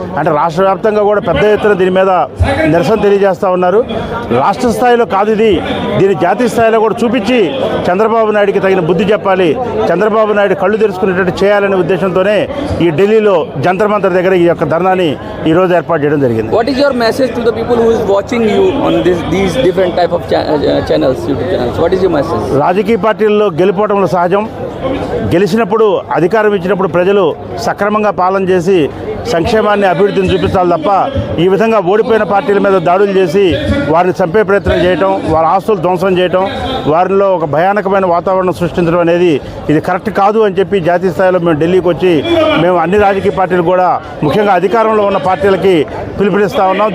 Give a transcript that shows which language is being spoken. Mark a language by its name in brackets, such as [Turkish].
[Telugu] అంటే రాష్ట్ర వ్యాప్తంగా కూడా పెద్ద ఎత్తున దీని మీద నిరసన తెలియజేస్తూ ఉన్నారు. రాష్ట్ర స్థాయిలో కాదు దీన్ని జాతీయ స్థాయిలో కూడా చూపించి చంద్రబాబు నాయుడికి తగిన బుద్ధి చెప్పాలి, చంద్రబాబు నాయుడు కళ్ళు తెరుచుకునేటట్టు చేయాలనే ఉద్దేశంతోనే ఈ ఢిల్లీలో జంతర్ మంతర్ దగ్గర ఈ యొక్క ధర్నాని ఈరోజు ఏర్పాటు చేయడం జరిగింది. [English] What is your message to the people who is watching you on these different type of channels, YouTube channels? What is your message? [Telugu] రాజకీయ పార్టీల్లో గెలుపోవటంలో సహజం. గెలిచినప్పుడు అధికారం ఇచ్చినప్పుడు ప్రజలు సక్రమంగా పాలన చేసి సంక్షేమాన్ని, అభివృద్ధిని చూపించాలి తప్ప ఈ విధంగా ఓడిపోయిన పార్టీల మీద దాడులు చేసి వారిని చంపే ప్రయత్నం చేయటం, వారి ఆస్తులు ధ్వంసం చేయటం, వారిలో ఒక భయానకమైన వాతావరణం సృష్టించడం అనేది ఇది కరెక్ట్ కాదు అని చెప్పి జాతీయ స్థాయిలో మేము ఢిల్లీకి వచ్చి మేము అన్ని రాజకీయ పార్టీలు కూడా ముఖ్యంగా అధికారంలో ఉన్న పార్టీలకి పిలుపునిస్తూ ఉన్నాం.